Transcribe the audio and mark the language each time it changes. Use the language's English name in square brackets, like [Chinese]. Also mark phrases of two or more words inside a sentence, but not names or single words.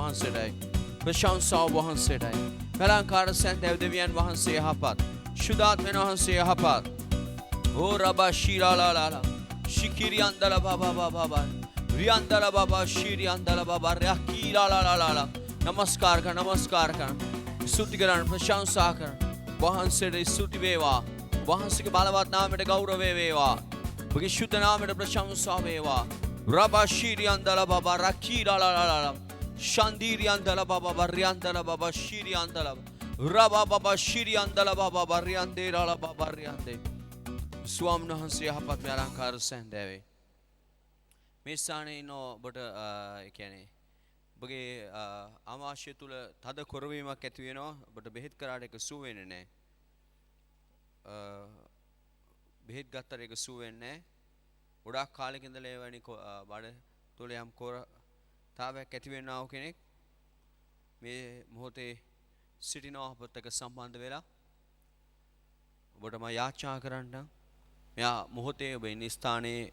[Sinhala] වහන්සේටයි ප්‍රශංසාව වහන්සේටයි පලංකාර සැන්දෑව දෙවියන් වහන්සේ යහපත් ශුද්ධාත්මයන් වහන්සේ යහපත් ඕ රබා ශීරාලාලා ශිකිරියන්දල බබා රියන්දල බබා ශීරියන්දල බබා රැකීලාලාලා නමස්කාර කරන ස්තුති කරන ප්‍රශංසා කරන වහන්සේට ස්තුති වේවා වහන්සේගේ බලවත් නාමයට ගෞරවය වේවා ඔබගේ ශුද්ධ නාමයට ප්‍රශංසා වේවා Rabba shiri andala baba rakira la la la la. Shandiri andala baba bariandala baba shiri andala. Rabba baba shiri andala baba bariande la la baba bariande. ස්වාමීන් වහන්සේ යහපත් මේ අලංකාර සැන්දෑවේ මේ ස්ථානයේ ඉන්න ඔබට ඒ කියන්නේ ඔබගේ ආමාශය තුල තද කොරවීමක් ඇති වෙනවා ඔබට බෙහෙත් කරාට ඒක සුව වෙන්නේ නැහැ බෙහෙත් ගත්තට ඒක සුව වෙන්නේ නැහැ ගොඩාක් කාලෙක ඉඳලා ඒ වැනි බඩ තුල යම් කොරතාවයක් ඇති වෙනා වූ කෙනෙක් මේ මොහොතේ සිටිනවා ඔබත් එක්ක සම්බන්ධ වෙලා ඔබට මම යාචනා කරන්න මෙයා මොහොතේ ඔබ ඉන්න ස්ථානයේ